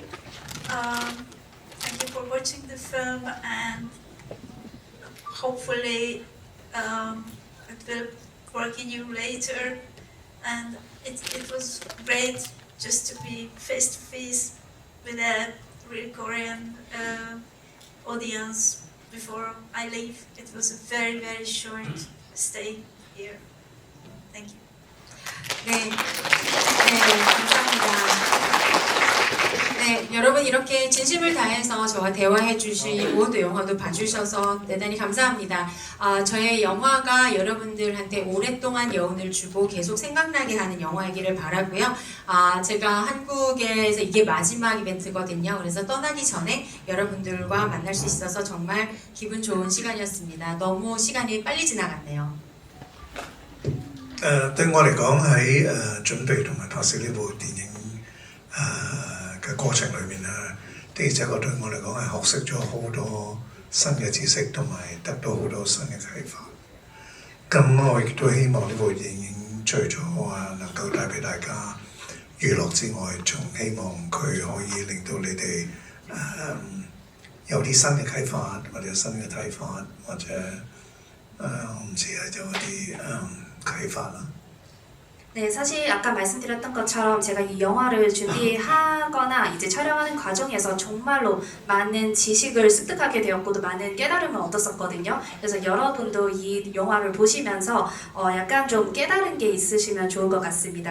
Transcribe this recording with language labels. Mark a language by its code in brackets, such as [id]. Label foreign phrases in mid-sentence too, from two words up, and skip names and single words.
[en] Thank you for watching the film and hopefully it will work in you later. And it was great just to be face to face with a real Korean audience before I leave. It was a very, very short stay here. Thank you. [ko] 네, 감사합니다. 네, 여러분 이렇게 진심을 다해서 저와 대화해 주시고 또 영화도 봐주셔서 대단히 감사합니다. 저의 영화가 여러분들한테 오랫동안 여운을 주고 계속 생각나게 하는 영화이기를 바라고요. 제가 한국에서 이게 마지막 이벤트거든요. 그래서 떠나기 전에 여러분들과 만날 수 있어서 정말 기분 좋은 시간이었습니다. 너무 시간이 빨리 지나갔네요. [yue] 對我嚟講喺準備同埋拍攝呢部電影嘅過程裏面的而且確對我嚟講係學識咗好多新嘅知識，同埋得到好多新嘅啟發。咁我亦都希望呢部電影除咗能夠帶俾大家娛樂之外，仲希望佢可以令到你哋有啲新嘅啟發，或者新嘅睇法，或者我唔知有啲啟發啦。 [ko] 네, 사실 아까 말씀드렸던 것처럼 제가 이 영화를 준비하거나 이제 촬영하는 과정에서 정말로 많은 지식을 습득하게 되었고 또 많은 깨달음을 얻었었거든요. 그래서 여러분도 이 영화를 보시면서 약간 좀 깨달은 게 있으시면 좋을 것 같습니다.